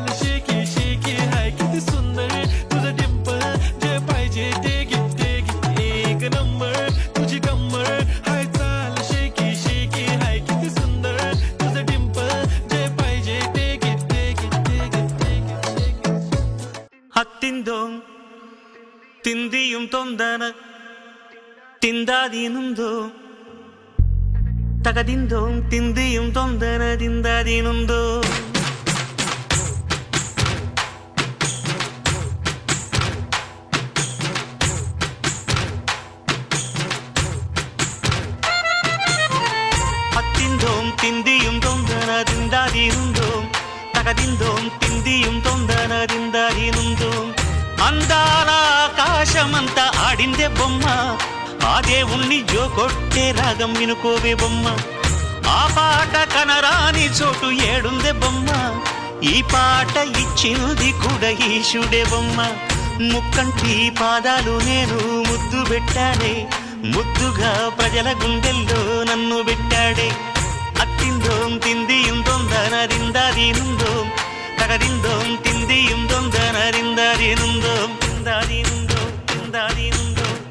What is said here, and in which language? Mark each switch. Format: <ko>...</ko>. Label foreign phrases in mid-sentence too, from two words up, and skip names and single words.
<mr>शेकी शेकी हाय किती सुंदर तुझं डिंपल जे पाहिजे ते घे एक नंबर तुझी कंबर हाय चाल शेकी शेकी हाय किती सुंदर तुझं डिंपल जे पाहिजे ते घे ಹತ್ತಿಂದೋಂ ತಿಂದಿಯುಂ ತೊಂದನ ತಿಂದಾದೀನುಂದೋ ತಗದಿಂದೋಂ ತಿಂದಿಯುಂ ತೊಂದನದಿಂದಾದೀನುಂದೋ ಹತ್ತಿಂದೋಂ ತಿಂದಿಯುಂ ತೊಂದನದಿಂದಾದೀನುಂದೋ తగదిందోం తిందియుం తొందరదిందదినుందో</mr> <te>అందాల ఆకాశమంతా ఆడిందే బొమ్మ ఆ దేవుణ్ణి జోకొట్టే రాగం వినుకోవే బొమ్మ ఆ పాట కనరాని చోటు ఏడుందే బొమ్మ ఈ పాట ఇచ్చింది కూడా ఈశుడే బొమ్మ ముక్కంటి పాదాలు నేను ముద్దు పెట్టాడే ముద్దుగా ప్రజల గుండెల్లో నన్ను పెట్టాడే అత్తిందోం తిందియుం తొందరదిందదినుందోం తగదిందోం తిందియుం తొందరదిందదినుందోం తిందదినుందోం తిందదినుందోం</te>